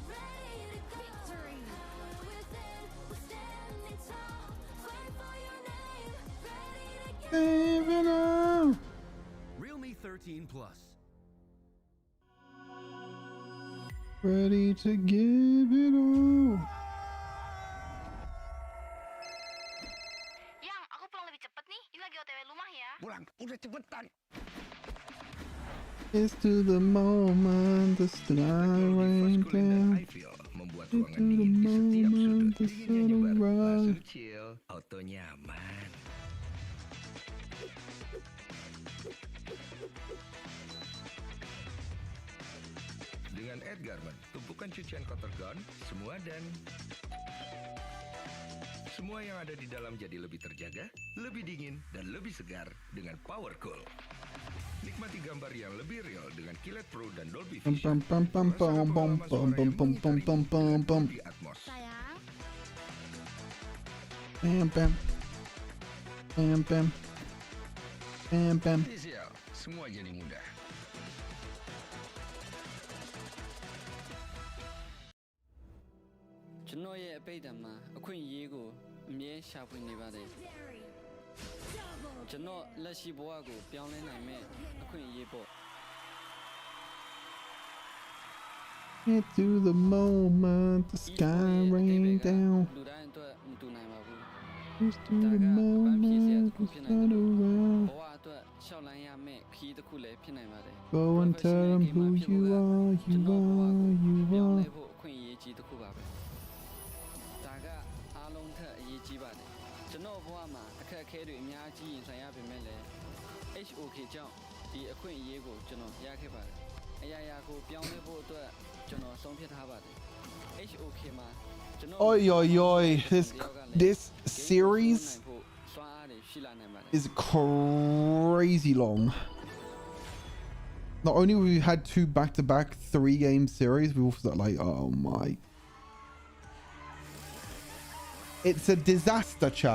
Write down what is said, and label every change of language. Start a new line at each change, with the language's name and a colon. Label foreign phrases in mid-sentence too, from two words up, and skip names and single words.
English: Realme 13 Plus. Ready to give it all.
Indonesian: Yang, aku pulang lebih cepet nih. Ini lagi OTW rumah ya. Pulang, udah cepetan.
English: It's to the moment the sky rain down.
Indonesian: Membuat
English: It's
Indonesian: ruangan
English: to the
Indonesian: dingin di setiap
English: moment
Indonesian: sudut.
English: the sun
Indonesian: Dinginnya nyebar.
English: rise.
Indonesian: Langsung chill, auto nyaman. Dengan Edgarman, tumpukan cucian kotor gone, semua yang ada di dalam jadi lebih terjaga, lebih dingin, dan lebih segar dengan Power Cool. Nikmati gambar yang lebih real dengan kilat pro dan Dolby Vision. Dolby Atmos. Visual, semua jadi mudah.
Burmese: ကျွန်တော်ရဲ့အပိတ်တံမှာအခွင့်အရေးကိုအမြဲရှာဖွေနေပါတယ်ကျွန်တော်လက်ရှိဘဝကိုပြောင်းလဲနိုင်မဲ့အခွင့်အရေးပေါ့
English: Into the moment the sky rain down.
Burmese: လူတိုင်းအတွက်မတူနိုင်ပါဘူး
English: It's to the moment the sun around.
Burmese: ဘဝအတွက်ရှောက်လန်းရမယ့်ခရီးတစ်ခုလည်းဖြစ်နိုင်ပါတယ်
English: Go and tell them who you are, you are, you
Burmese: ပြောင်းလဲ
English: are.
Burmese: ဖို့အခွင့်အရေးကြီးတစ်ခုပါပဲဒါကအားလုံးထက်အရေးကြီးပါတယ်ကျွန်တော်ဘဝမှာအခက်အခဲတွေအများကြီးရင်ဆိုင်ရပေမဲ့လည်း HOK ကြောင့်ဒီအခွင့်အရေးကိုကျွန်တော်ရခဲ့ပါတယ်အရာရာကိုပြောင်းလဲဖို့အတွက်ကျွန်တော်ဆုံးဖြတ်ထားပါတယ် HOK မှာကျွန်တော်
English: Oi, oi, oi. This series is crazy long. Not only have we had 2 back-to-back 3-game series, we've also like, oh my. It's a disaster, chat.